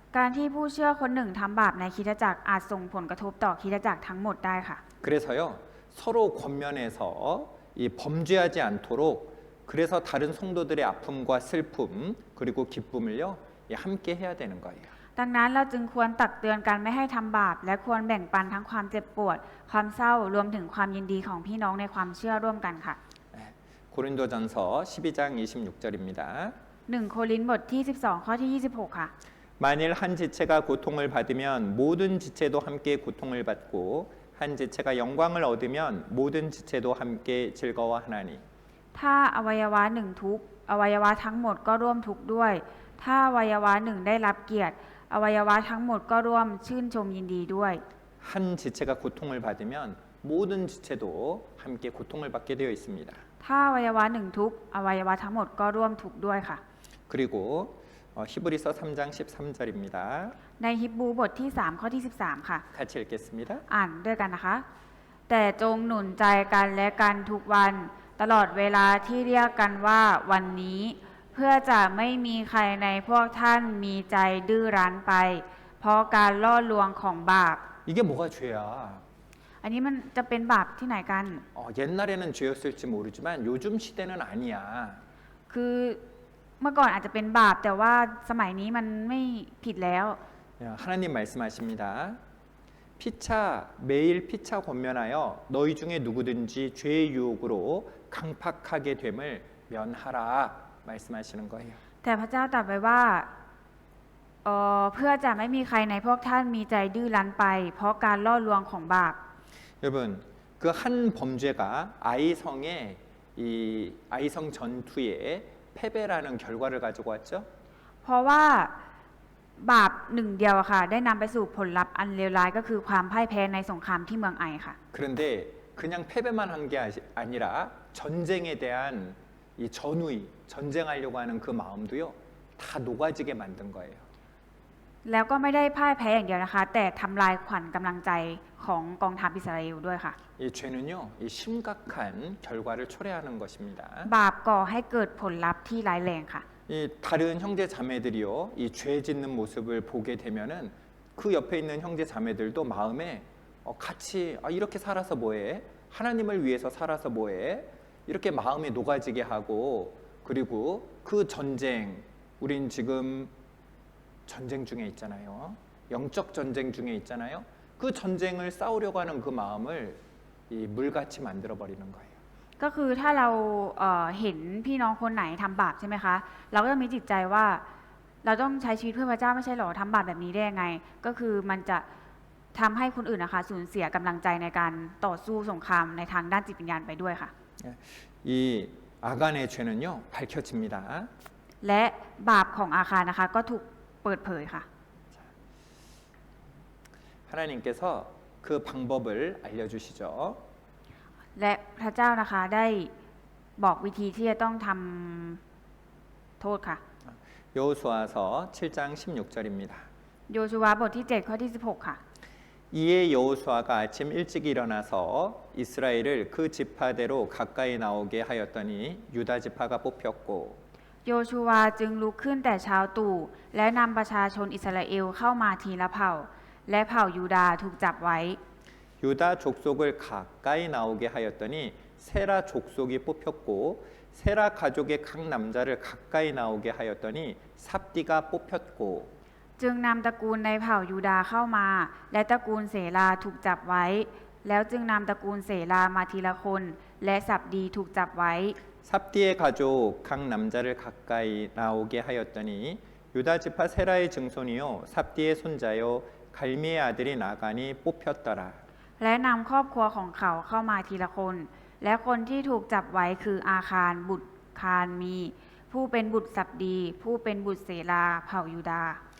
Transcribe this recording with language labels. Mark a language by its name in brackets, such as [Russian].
[Thai] การที่ผู้เชื่อคนหนึ่งทำบาปในคริสตจักรอาจส่งผลกระทบต่อคริสตจักรทั้งหมดได้ค่ะ [Korean] 그래서요, 서로 권면해서 이 범죄하지 않도록 그래서 다른 성도들의 아픔과 슬픔 그리고 기쁨을요, 함께 해야 되는 거예요. [Thai] ดังนั้นเราจึงควรตักเตือนกันไม่ให้ทำบาป และควรแบ่งปันทั้งความเจ็บปวด ความเศร้ารวมถึงความยินดีของพี่น้องในความเชื่อร่วมกันค่ะ [Korean] 고린도전서 12장 26절입니다. [Thai] 1 โครินธ์บทที่ 12 ข้อที่ 26 ค่ะ [Korean] 만일 한 지체가 고통을 받으면 모든 지체도 함께 고통을 받고 한 지체가 영광을 얻으면 모든 지체도 함께 즐거워하나니. [Thai] ถ้าอวัยวะหนึ่งทุกข์อวัยวะทั้งหมดก็ร่วมทุกข์ด้วย ถ้าอวัยวะหนึ่งได้รับเกียรติ อวัยวะทั้งหมดก็ร่วมชื่นชมยินดีด้วย [Korean] 한 지체가 고통을 받으면 모든 지체도 함께 고통을 받게 되어 있습니다. [Thai] ถ้าอวัยวะหนึ่งทุกข์อวัยวะทั้งหมดก็ร่วมทุกข์ด้วยค่ะ [Korean] 그리고 히브리서 3장 13절입니다. [Thai] ในฮิบรูบทที่ 3 ข้อที่ 13 ค่ะ [Korean] 같이 읽겠습니다. [Thai] อ่านด้วยกันนะคะ แต่จงหนุนใจกันและกันทุกวันตลอดเวลาที่เรียกกันว่าวันนี้ เพื่อจะไม่มีใครในพวกท่านมีใจดื้อรั้นไป เพราะการล่อลวงของบาป [Korean] 이게 뭐가 죄야? [Thai] อันนี้มันจะเป็นบาปที่ไหนกัน [Korean] 옛날에는 죄였을지 모르지만 요즘 시대는 아니야. [Thai] คือเมื่อก่อนอาจจะเป็นบาปแต่ว่าสมัยนี้มันไม่ผิดแล้ว [Korean] 하나님 말씀하십니다. 피차 매일 피차 권면하여 너희 중에 누구든지 죄의 유혹으로 강팍하게 됨을 면하라 말씀하시는 거예요. [Thai] แต่พระเจ้าตรัสไว้ว่าเพื่อจะไม่มีใครในพวกท่านมีใจดื้อรั้นไป เพราะการล่อลวงของบาป [Korean] 여러분 그 한 범죄가 아이성의 이 아이성 전투에 패배라는 결과를 가지고 왔죠. [Thai] เพราะว่าบาปหนึ่งเดียวค่ะได้นำไปสู่ผลลัพธ์อันเลวร้ายก็คือความพ่ายแพ้ในสงครามที่เมืองไอค่ะ [Korean] 그런데 그냥 패배만 한 게 아니라 전쟁에 대한 이 전우의 전쟁하려고 하는 그 마음도요 다 녹아지게 만든 거예요. [Thai] แล้วก็ไม่ได้พ่ายแพ้อย่างเดียวนะคะ แต่ทำลายขวัญกำลังใจของกองทัพอิสราเอลด้วยค่ะ [Korean] 이 죄는요 이 심각한 결과를 초래하는 것입니다. [Thai] บาปก่อให้เกิดผลลัพธ์ที่ร้ายแรงค่ะ [Korean] 이 다른 형제 자매들이요 이 죄 짓는 모습을 보게 되면은 그 옆에 있는 형제 자매들도 마음에 같이 이렇게 살아서 뭐해? 하나님을 위해서 살아서 뭐해? 이렇게 마음이 녹아지게 하고 그리고 그 전쟁 우린 지금 전쟁 중에 있잖아요. 영적 전쟁 중에 있잖아요. 그 전쟁을 싸우려고 하는 그 마음을 이 물같이 만들어 버리는 거예요. [Thai] ก็คือถ้าเราเห็นพี่น้องคนไหนทำบาปใช่ไหมคะเราก็จะมีจิตใจว่าเราต้องใช้ชีวิตเพื่อพระเจ้าไม่ใช่หรอทำบาปแบบนี้ได้ยังไงก็คือมันจะทำให้คนอื่นนะคะสูญเสียกำลังใจในการต่อสู้สงครามในทางด้านจิตวิญญาณไปด้วยค่ะ [Korean] 이 아간의 죄는요 밝혀집니다. [Thai] และบาปของอาคารนะคะก็ถูกเปิดเผยค่ะ [Korean] 하나님께서 그 방법을 알려주시죠. [Thai] และพระเจ้านะคะได้บอกวิธีที่จะต้องทำโทษค่ะ [Korean] 여호수아서 7장 16절입니다. [Thai] โยชูวาบทที่7ข้อที่16ค่ะ [Korean] 이에 여호수아가 아침 일찍 일어나서 이스라엘을 그 지파대로 가까이 나오게 하였더니 유다 지파가 뽑혔고 [Thai] โยชูวาจึงลุกขึ้นแต่เช้าตรู่และนำประชาชนอิสราเอลเข้ามาทีละเผ่าและเผ่ายูดาห์ถูกจับไว้ [Korean] 유다 족속을 가까이 나오게 하였더니 세라 족속이 뽑혔고 세라 가족의 각 남자를 가까이 나오게 하였더니 삽디가 뽑혔고 [Thai] จึงนำตระกูลในเผ่ายูดาห์เข้ามาและตระกูลเสลาถูกจับไว้แล้วจึงนำตระกูลเสลามาทีละคนและสับดีถูกจับไว้ [Korean] 삽디의 가족 각 남자를 가까이 나오게 하였더니 유다 지파 세라의 증손이요 삽디의 손자요 갈미의 아들인 아간이 뽑혔더라. [Thai] และนำครอบครัวของเขาเข้ามาทีละคนและคนที่ถูกจับไว้คืออาคารบุตรคารมีผู้เป็นบุตรสับดีผู้เป็นบุตรเสลาเผ่ายูดาห์